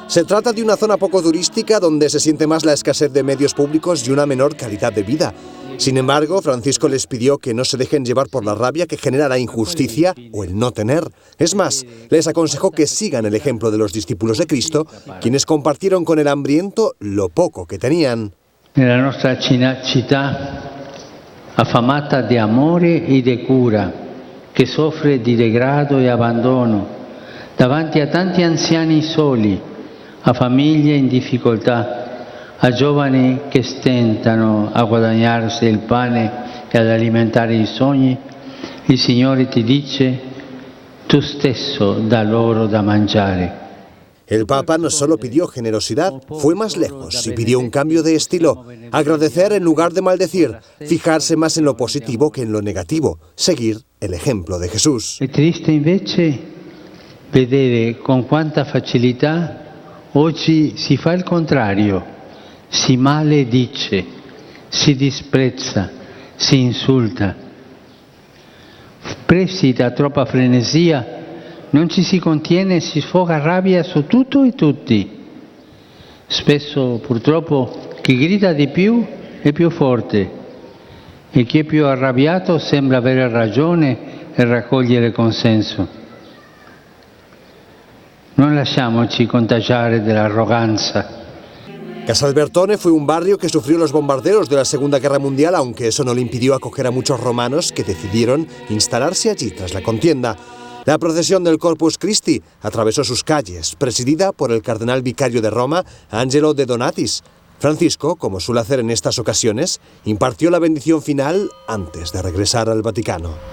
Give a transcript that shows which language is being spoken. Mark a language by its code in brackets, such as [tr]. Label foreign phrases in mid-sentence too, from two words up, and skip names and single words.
[es] Se trata de una zona poco turística donde se siente más la escasez de medios públicos y una menor calidad de vida. Sin embargo, Francisco les pidió que no se dejen llevar por la rabia que genera la injusticia o el no tener. Es más, les aconsejó que sigan el ejemplo de los discípulos de Cristo, quienes compartieron con el hambriento lo poco que tenían. [it] Nella nostra città affamata di amore e di cura, che soffre di degrado e abbandono, davanti a tanti anziani soli, a famiglie in difficoltà, a giovani che stentano a guadagnarsi il pane e ad alimentare i sogni, il Signore ti dice, tu stesso dà loro da mangiare. [es] El Papa no solo pidió generosidad, fue más lejos y pidió un cambio de estilo, agradecer en lugar de maldecir, fijarse más en lo positivo que en lo negativo, seguir el ejemplo de Jesús. [it] È triste invece vedere con quanta facilità oggi si fa il contrario. Si maledice, si disprezza, si insulta. Presi da troppa frenesia, non ci si contiene e si sfoga rabbia su tutto e tutti. Spesso, purtroppo, chi grida di più è più forte e chi è più arrabbiato sembra avere ragione e raccogliere consenso. Non lasciamoci contagiare dell'arroganza. [es] Casalbertone fue un barrio que sufrió los bombardeos de la Segunda Guerra Mundial, aunque eso no le impidió acoger a muchos romanos que decidieron instalarse allí tras la contienda. La procesión del Corpus Christi atravesó sus calles, presidida por el cardenal vicario de Roma, Angelo de Donatis. Francisco, como suele hacer en estas ocasiones, impartió la bendición final antes de regresar al Vaticano.